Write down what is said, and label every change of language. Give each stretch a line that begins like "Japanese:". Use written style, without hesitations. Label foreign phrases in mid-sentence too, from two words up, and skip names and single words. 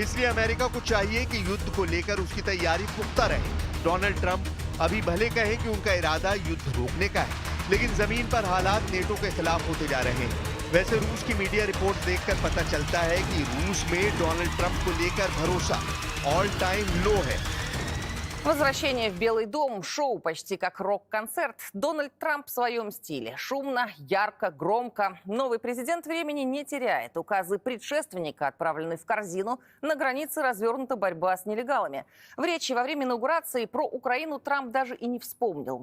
Hindi: इसलिए अमेरिका को चाहिए कि युद्ध को लेकर उसकी तैयारी पुख्ता रहे। डोनाल्ड ट्रंप अभी भले कहें कि उनका इरादा युद्ध रोकने का है, लेकिन जमीन पर हालात नेटो के खिलाफ होते जा रहे हैं। वैसे रूस की
English: media report
Hindi: देखकर पता चलता है कि रूस में डोनाल्ड ट्रंप को लेकर भरोसा
English: all time low
Hindi: है।
Russian: Возвращение в Белый дом. Шоу почти как рок-концерт. Дональд Трамп в своем стиле. Шумно, ярко, громко. Новый президент времени не теряет. Указы предшественника отправлены в корзину. На границе развернута борьба с нелегалами. В речи во время инаугурации про Украину Трамп даже и не вспомнил.